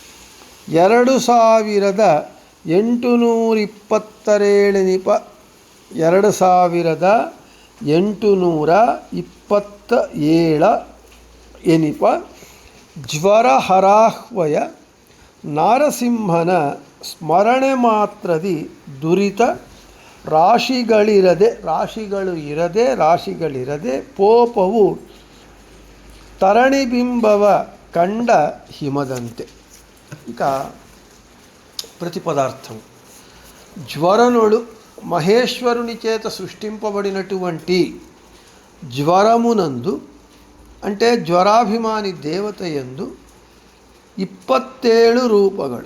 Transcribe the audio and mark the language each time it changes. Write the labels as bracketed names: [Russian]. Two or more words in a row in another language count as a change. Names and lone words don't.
[Kannada] 2827 ಜ್ವರಹರಾಹ್ವಯ ನಾರಸಿಂಹನ ಸ್ಮರಣೆ ಮಾತ್ರದಿ ದುರಿತ ರಾಶಿಗಳಿರದೆ ಪೋಪವು ತರಣಿಬಿಂಬವ ಕಂಡ ಹಿಮದಂತೆ. [Telugu] ఇక ప్రతిపదార్థం. జ్వరనుడు మహేశ్వరుని చేత సృష్టింపబడినటువంటి జ్వరమునందు అంటే జ్వరాభిమాని దేవతయందు 27 రూపಗಳು.